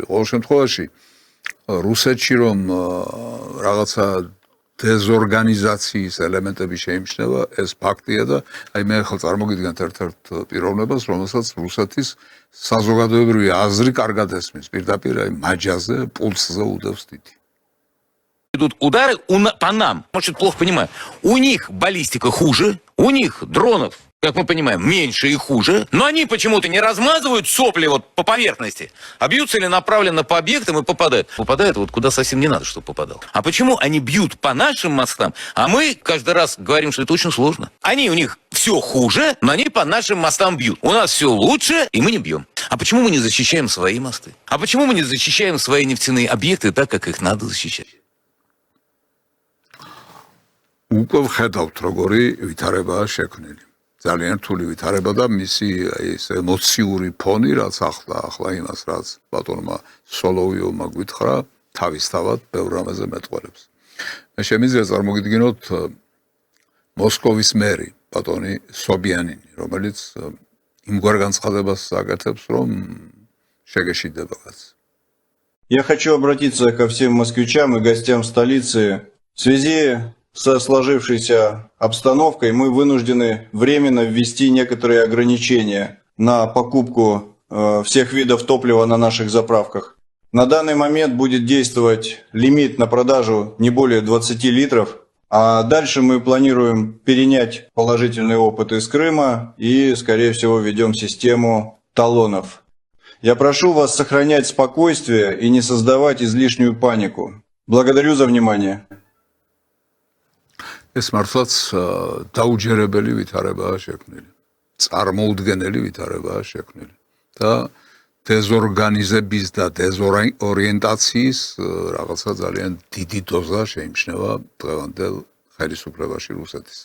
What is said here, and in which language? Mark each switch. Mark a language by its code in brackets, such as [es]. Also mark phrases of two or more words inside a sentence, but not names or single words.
[ka] ყოველ შემთხვევაში რუსეთში რომ რაღაცა დეზორგანიზაციის ელემენტები შეიმჩნევა, ეს ფაქტია და აი მე ახლა წარმოგიდგენთ ერთ-ერთ პიროვნებას, რომელსაც რუსეთის საზოგადოებრივი აზრი კარგად ესმის, პირდაპირ აი მაჯაზე, პულსზე უდევს დიდი. [ru] Идут удары по нам. Может, плохо понимаю. У них баллистика хуже, у них дронов, как мы понимаем, меньше и хуже, но они почему-то не размазывают сопли вот по поверхности, а бьют целенаправленно по объектам и попадают. Попадают вот куда совсем не надо, чтобы попадал. А почему они бьют по нашим мостам, а мы каждый раз говорим, что это очень сложно? У них все хуже, но они по нашим мостам бьют. У нас все лучше, и мы не бьем. А почему мы не защищаем свои мосты? А почему мы не защищаем свои нефтяные объекты так, как их надо защищать? [ka] უკვე ვხედავთ, როგორი ვითარებაა შექმნილი. ძალიან რთული ვითარება და მისი ეს ემოციური ფონი, რაც ახლა იმას, რაც ბატონმა სოლოვიოვმა გვითხრა, თავისთავად ბევრ რამაზე მეტყველებს. მე შემიძლია წარმოგიდგინოთ მოსკოვის მერი, ბატონი სობიანინი, რომელიც იმგვარ განცხადებას აკეთებს, რომ შეგეშიდება კაც. [ru] Я хочу обратиться ко всем москвичам и гостям столицы. В связи со сложившейся обстановкой мы вынуждены временно ввести некоторые ограничения на покупку всех видов топлива на наших заправках. На данный момент будет действовать лимит на продажу не более 20 литров, а дальше мы планируем перенять положительный опыт из Крыма и, скорее всего, введем систему талонов. Я прошу вас сохранять спокойствие и не создавать излишнюю панику. Благодарю за внимание. [ka] ეს მართლაც დაუჯერებელი ვითარებაა შექმნილი. წარმოუდგენელი ვითარებაა შექმნილი. და დეზორგანიზების და დეზორიენტაციის რაღაცა ძალიან დიდი დოზა შეიმჩნევა დღევანდელ ხელისუფლებაში რუსეთის.